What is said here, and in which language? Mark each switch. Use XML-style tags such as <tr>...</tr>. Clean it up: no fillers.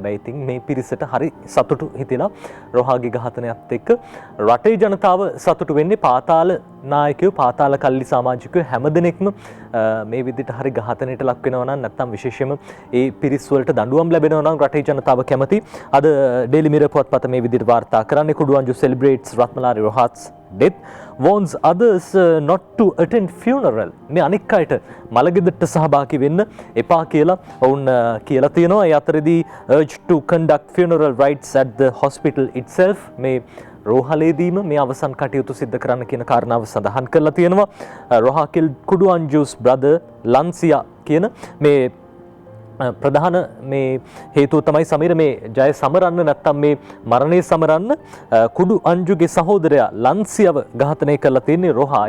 <si>හැබැයි ඉතින් මේ පිරිසට හරි සතුටු හිතෙලා රොහාගේ ඝාතනයත් එක්ක රටේ ජනතාව සතුටු වෙන්නේ. පාතාල නායකයෝ පාතාල කල්ලි සමාජිකයෝ හැමදෙනෙක්ම මේ විදිහට හරි ඝාතනයට ලක් වෙනවා නම් නැත්නම් විශේෂයෙන්ම ඒ පිරිස් වලට දඬුවම් ලැබෙනවා නම් රටේ ජනතාව කැමති. අද ඩේලි මිරර් පුවත්පත මේ විදිහට වාර්තා කරන්නේ.</si> <en>කුඩුවන්ජු celebrates රත්මලානි රොහාස් death warns others not to attend funeral.</en> <si>මේ අනික් අයට මළගෙදරට සහභාගී වෙන්න එපා කියලා ඔවුන් කියලා තියෙනවා. ඒ අතරදී</si> <en>urge to conduct funeral rites at the hospital itself.</en> <si>මේ රෝහලේදීම මේ අවසන් කටයුතු සිද්ධ කරන්න කියන කාරණාව සඳහන් කරලා තියෙනවා. Roha</si> <en>killed Kuduanju's brother Lansia</en> <si>කියන මේ ප්‍රධාන මේ හේතුව තමයි සමීර මේ ජය සමරන්න නැත්තම් මේ මරණය සමරන්න කුඩු අංජුගේ සහෝදරයා ලන්සියව ඝාතනය කරලා තියෙන්නේ රොහා.</si>